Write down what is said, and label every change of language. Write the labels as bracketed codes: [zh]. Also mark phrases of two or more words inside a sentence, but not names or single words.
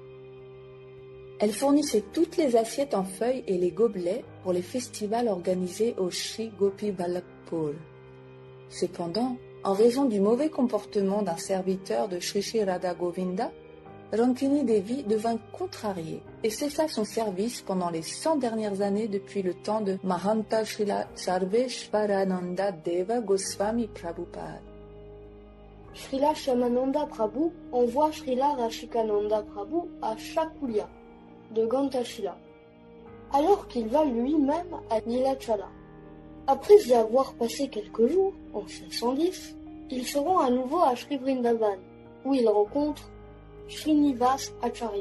[fr] Elle fournissait toutes les assiettes en feuilles et les gobelets pour les festivals organisés au Sri Gopi Ballabpur. Cependant, en raison du mauvais comportement d'un serviteur de Sri Sri Radha Govinda, Rankini Devi devint contrariée et cessa son service pendant les 100 dernières années depuis le temps de Mahanta Srila Sarveshwarananda Deva Goswami Prabhupada. Srila Shyamananda Prabhu envoie Srila Rashikananda Prabhu à Chakulia de Gantashila, alors qu'il va lui-même à Nilachala. Après y avoir passé quelques jours, en 1610, il se rend à nouveau à Sri Vrindavan, où il rencontre Srinivas Acharya.